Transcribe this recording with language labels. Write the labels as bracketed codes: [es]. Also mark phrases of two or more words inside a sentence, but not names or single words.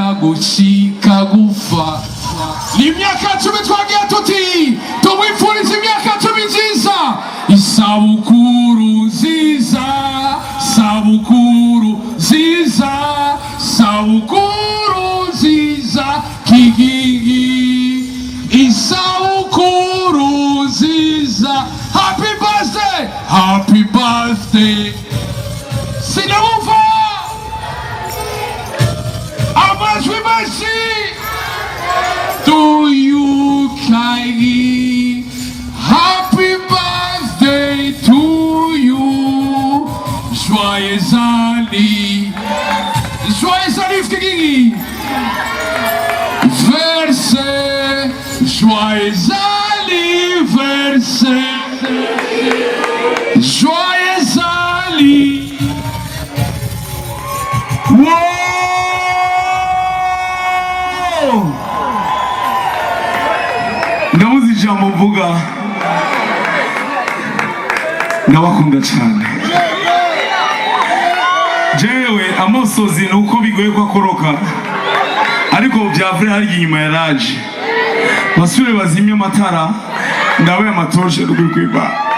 [rn] gushika gufa imyaka 10 twagiye tuti tumwifuriza imyaka 10 nziza isabukuru nziza sabukuru nziza sabukuru nziza Kigingi isabukuru [en] happy birthday. [rn] Sinamumva amajwi menshi [en] to you [rn] Kigingi. [en] Happy birthday to you. [fr] Joyeux anniversaire Kigingi. Verset, joyeux anniversaire. Joyeux anniversaire. [en] Wow! [rn] Ndamuzi ijambo mvuga ndabakunda cyane. Jewe amosozi nuko bigoye ko akoroka, ariko byavure hari inyuma ya raje basure bazimye amatara ndawe amatoshe rwikwiba